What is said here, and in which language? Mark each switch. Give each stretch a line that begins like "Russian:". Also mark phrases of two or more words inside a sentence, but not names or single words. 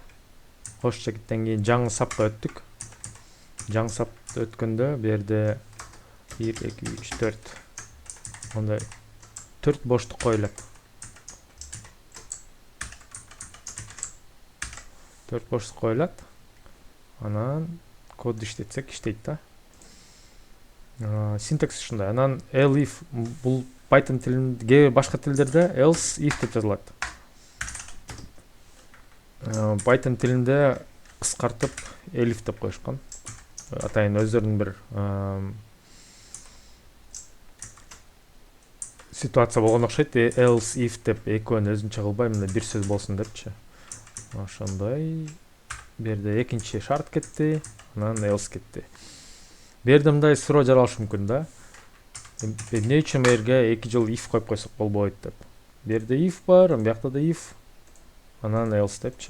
Kyrgyz: Кош чекиттен кийин жаңы сапка өттүк. Жаңы сапты өткөндө бу жерде 1, 2, 3, 4 мындай 4 боштук коюлат. 4 боштук коюлат. Анан код иштетсек иштейт да. Синтаксис ушундай. Анан elif бул Python тилинде, башка тилдерде
English: else if
Kyrgyz: деп жазылат. Python тилинде кыскартып elif деп коюшкан. атайын өздөрүнүн бир ситуация болгон окшойт.
English: Else if
Kyrgyz: деп экөөнү өзүнчө кылбай мына бир сөз болсун депчи. Ошондой. Бу жерде экинчи шарт кетти, анан else кетти. Бу жерде мындай суроо жаралышы мүмкүн да. Эмне үчүн бу жерге 2 жыл if коюп койсок болбойт деп. Бу жерде if бар, биякта да if, анан else депчи.